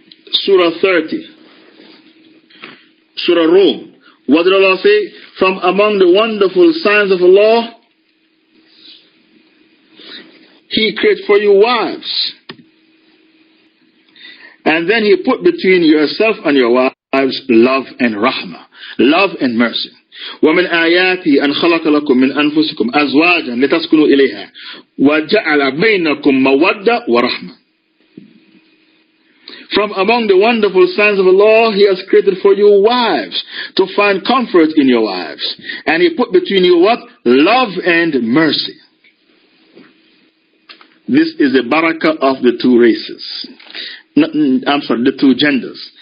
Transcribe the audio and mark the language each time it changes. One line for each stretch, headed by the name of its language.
English: Surah 30. Surah Rum. What did Allah say? From among the wonderful signs of Allah, He created for you wives. And then He put between yourself and your wives love and rahmah, love and mercy.
Arabic: ومن آياته أن خلق لكم من أنفسكم أزواجا لتسكنوا إليها وجعل بينكم مودة ورحمة.
English: From among the wonderful signs of Allah, He has created for you wives to find comfort in your wives. And He put between you what? Love and mercy. This is the barakah of the two races. The two genders.